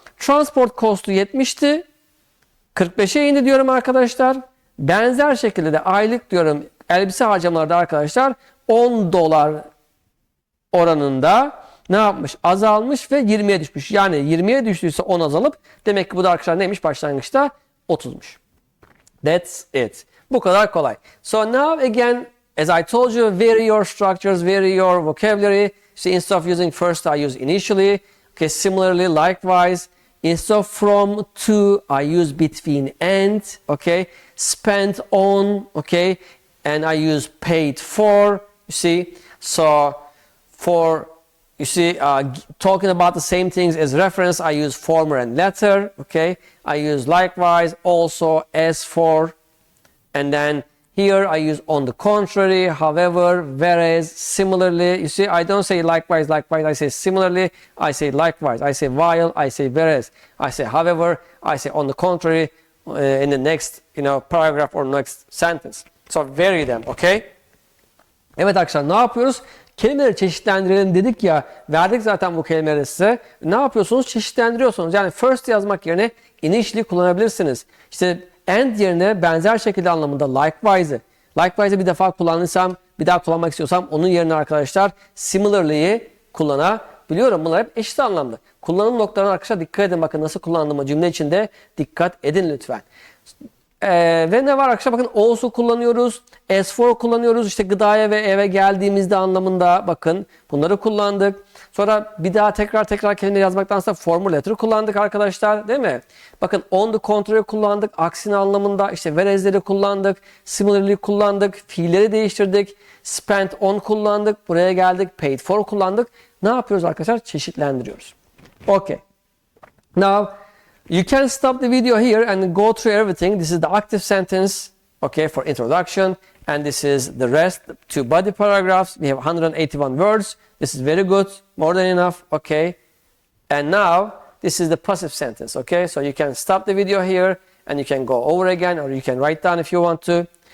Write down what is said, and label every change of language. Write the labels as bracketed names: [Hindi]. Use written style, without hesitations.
[Turkish] Transport costu 70'ti. 45'e indi diyorum arkadaşlar. Benzer şekilde de aylık diyorum elbise harcamaları da arkadaşlar $10 oranında ne yapmış? Azalmış ve 20'ye düşmüş. Yani 20'ye düştüyse 10 azalıp demek ki bu da arkadaşlar neymiş? Başlangıçta 30'muş. [English] That's it. [Turkish] Bu kadar kolay. [English] So now again, as I told you, vary your structures, vary your vocabulary. So instead of using first, I use initially. Okay, similarly, likewise, instead of from, to, I use between and. Okay, spent on. Okay, and I use paid for. You see, so for, you see, talking about the same things as reference, I use former and latter. Okay, I use likewise, also, as for. And then here I use on the contrary, however, whereas, similarly. You see, I don't say likewise, likewise. I say similarly. I say likewise. I say while. I say whereas. I say however. I say on the contrary in the next, paragraph or next sentence. So vary them, okay? [Turkish] Evet arkadaşlar ne yapıyoruz? Kelimeleri çeşitlendirelim dedik ya. Verdik zaten bu kelimeleri size. Ne yapıyorsunuz? Çeşitlendiriyorsunuz. Yani first yazmak yerine initially kullanabilirsiniz. İşte and yerine benzer şekilde anlamında likewise'ı. Likewise'ı bir defa kullanırsam, bir daha kullanmak istiyorsam onun yerine arkadaşlar similarly'yi kullanabiliyorum. Bunlar hep eşit anlamda. Kullanım noktalarına arkadaşlar dikkat edin. Bakın nasıl kullandığıma cümle içinde dikkat edin lütfen. Ve ne var arkadaşlar? Bakın also kullanıyoruz. As for kullanıyoruz. İşte gıdaya ve eve geldiğimizde anlamında bakın bunları kullandık. Sonra bir daha tekrar kelime yazmaktansa formal letter'ı kullandık arkadaşlar. Değil mi? Bakın on the contrary kullandık. Aksine anlamında işte whereas'leri kullandık. Similarly kullandık. Fiilleri değiştirdik. Spent on kullandık. Buraya geldik. Paid for kullandık. Ne yapıyoruz arkadaşlar? Çeşitlendiriyoruz. Okay. [English] Now you can stop the video here and go through everything. This is the active sentence, okay, for introduction. And this is the rest, two body paragraphs. We have 181 words. This is very good, more than enough, okay. And now, this is the passive sentence, okay. So you can stop the video here and you can go over again or you can write down if you want to.